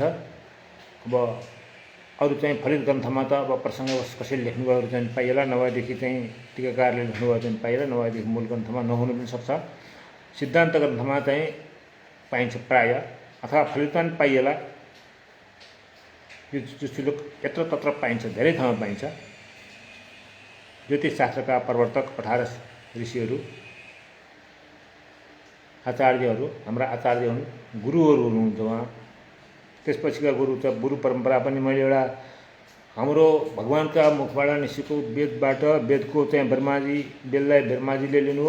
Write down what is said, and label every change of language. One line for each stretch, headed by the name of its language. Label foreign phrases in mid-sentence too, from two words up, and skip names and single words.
Nepali: अब अरू चाहिँ फलित ग्रन्थमा त अब प्रसङ्गवश कसैले लेख्नुभयो चाहिँ पाइएला, नभएदेखि चाहिँ टीकाकारले लेख्नुभयो चाहिँ पाइएला, नभएदेखि मूल ग्रन्थमा नहुनु पनि सक्छ। सिद्धान्त ग्रन्थमा चाहिँ पाइन्छ प्रायः, अथवा फलितमा पनि पाइएला। यो श्लोक यत्र तत्र पाइन्छ, धेरै ठाउँमा पाइन्छ। ज्योतिष शास्त्रका प्रवर्तक 18 ऋषिहरू, आचार्यहरू, हाम्रा आचार्य हुन्, गुरुहरू हुनुहुन्छ उहाँ। त्यसपछिका गुरु त गुरु परम्परा पनि मैले एउटा हाम्रो भगवानका मुखबाट निस्केको वेदबाट, वेदको चाहिँ वेदलाई ब्रह्माजीले लिनुभयो।